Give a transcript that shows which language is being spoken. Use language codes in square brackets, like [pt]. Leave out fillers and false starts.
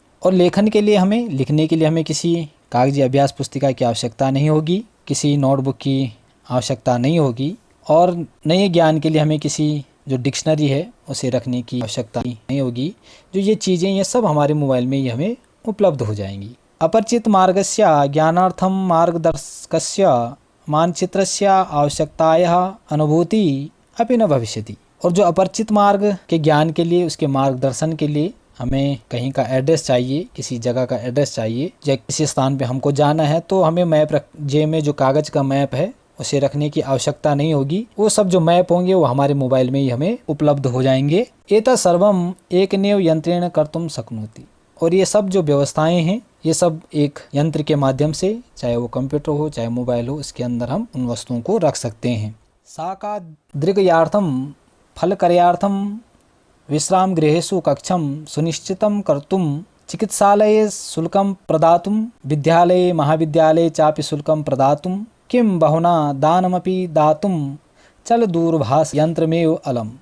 [hi] और लेखन के लिए हमें, लिखने के लिए हमें किसी कागजी अभ्यास पुस्तिका की आवश्यकता नहीं होगी, किसी नोटबुक की आवश्यकता नहीं होगी। और नए ज्ञान के लिए हमें किसी जो डिक्शनरी है उसे रखने की आवश्यकता नहीं होगी। जो ये चीज़ें, ये सब हमारे मोबाइल में ही हमें उपलब्ध हो जाएंगी। [sa] अपरिचित मार्गस्य ज्ञानार्थम मार्गदर्शकस्य मानचित्रस्य आवश्यकतायाः अनुभूति अपि न भविष्यति। [hi] और जो अपरिचित मार्ग के ज्ञान के लिए, उसके मार्गदर्शन के लिए हमें कहीं का एड्रेस चाहिए, किसी जगह का एड्रेस चाहिए या किसी स्थान पे हमको जाना है, तो हमें मैप जेब में जो कागज़ का मैप है उसे रखने की आवश्यकता नहीं होगी। वो सब जो मैप होंगे वो हमारे मोबाइल में ही हमें उपलब्ध हो जाएंगे। [sa] एतत् सर्वम एकमेव यंत्रेण कर्तुं शक्नोति। [hi] और ये सब जो व्यवस्थाएं हैं, ये सब एक यंत्र के माध्यम से, चाहे वो कंप्यूटर हो चाहे मोबाइल हो, इसके अंदर हम उन वस्तुओं को रख सकते हैं। [sa] साका दृग्यार्थम फलकर्यार्थम विश्राम गृहेषु कक्षम सुनिश्चितं कर्तुं चिकित्सालये शुल्कं प्रदातुं विद्यालये महाविद्यालये चापि शुल्कं प्रदातुं किं बहुना दानमपि दातुं चल दूरभाष यंत्रमेव अलम।